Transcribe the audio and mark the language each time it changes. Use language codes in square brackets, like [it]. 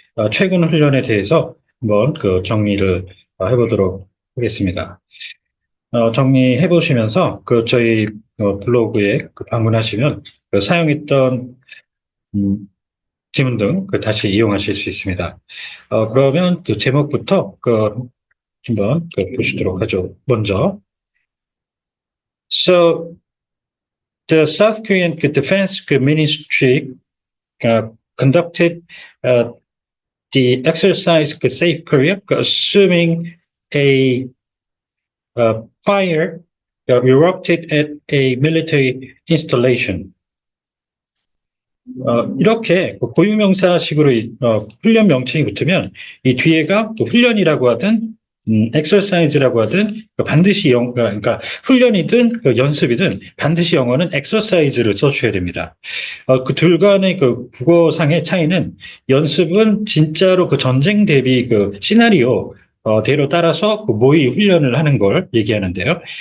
[ko] 최근 훈련에 대해서 한번 그 정리를 해보도록 하겠습니다. 정리해 보시면서 저희 블로그에 방문하시면 사용했던 음, 지문 등 다시 이용하실 수 있습니다. 그러면 제목부터 한번 보시도록 하죠. [en] 먼저, So the South Korean Defense Ministry conducted uh, the exercise Safe Korea, assuming a fire erupted at a military installation. [ko] 이렇게 고유명사식으로 훈련 명칭이 붙으면 이 뒤에가 훈련이라고 하든 exercise라고 하든 반드시 그러니까 훈련이든 연습이든 반드시 영어는 exercise를 써주셔야 됩니다. 그 둘 간의 국어상의 차이는 연습은 진짜로 전쟁 대비 시나리오 대로 따라서 모의 훈련을 하는 걸 얘기하는데요.